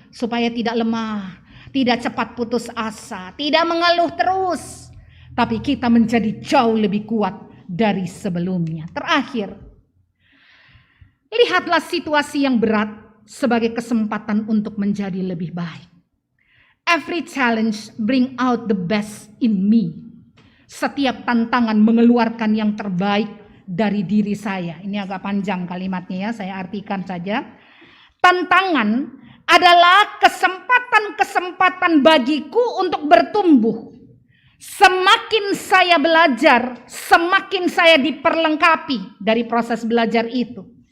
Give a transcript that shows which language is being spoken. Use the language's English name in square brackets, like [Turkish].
[Indonesian] Supaya tidak lemah, tidak cepat putus asa, tidak mengeluh terus. Tapi kita menjadi jauh lebih kuat dari sebelumnya. Terakhir, lihatlah situasi yang berat sebagai kesempatan untuk menjadi lebih baik. [English] Every challenge bring out the best in me. [Indonesian] Setiap tantangan mengeluarkan yang terbaik dari diri saya. Ini agak panjang kalimatnya ya, saya artikan saja. Tantangan adalah kesempatan-kesempatan bagiku untuk bertumbuh. Semakin saya belajar, semakin saya diperlengkapi dari proses belajar itu.